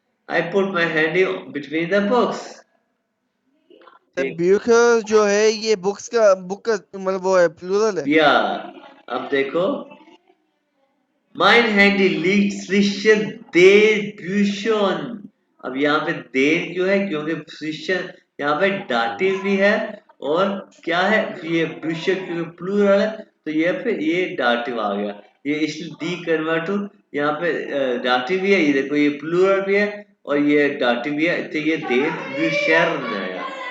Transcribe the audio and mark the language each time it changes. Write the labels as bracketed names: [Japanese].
[English] I put my handy between the books. [Hindi] Book जो है ये बुक का मतलब वो है प्लूरल है। या अब देखो, [German] mein Handy liegt zwischen den Büchern. [Hindi] अब यहाँ पे देर क्यों है? क्योंकि zwischen यहाँ पे दाटिव भी है और क्या है, ये bücher क्योंकि प्लूरल है तो ये फिर ये दाटिव आ गया। ये इसलिए डी कन्वर्ट यहाँ पे दाटिव भी है, ये देखो ये प्लूरल भी है और ये दाटिव भी है, तो ये देर bücher आया।